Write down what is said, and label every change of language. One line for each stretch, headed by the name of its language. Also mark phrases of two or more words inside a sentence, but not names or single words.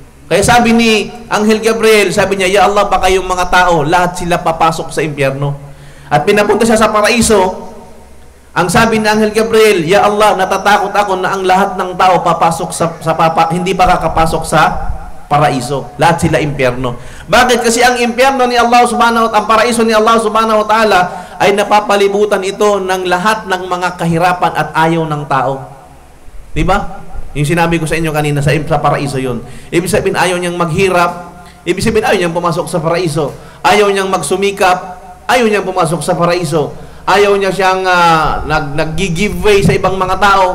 Filipino: Kaya sabi ni Anghel Gabriel, sabi niya, Ya Allah, baka yung mga tao, lahat sila papasok sa impyerno. At pinapunta siya sa paraiso. Ang sabi ni Anghel Gabriel, Ya Allah, natatakot ako na ang lahat ng tao papasok hindi pa kakapasok sa paraiso. Lahat sila impyerno. Bakit? Kasi ang impyerno ni Allah
Arabic: سبحانه وتعالى,
Filipino: ang paraiso ni Allah
Arabic: سبحانه وتعالى,
Filipino: ay napapalibutan ito ng lahat ng mga kahirapan at ayaw ng tao. Diba? Yung sinabi ko sa inyo kanina, sa paraiso yun. Ibig sabihin, ayaw niyang maghirap. Ibig sabihin, ayaw niyang pumasok sa paraiso. Ayaw niyang magsumikap. Ayaw niyang pumasok sa paraiso. Ayaw niya siyang nag-
English: give way
Filipino: sa ibang mga tao.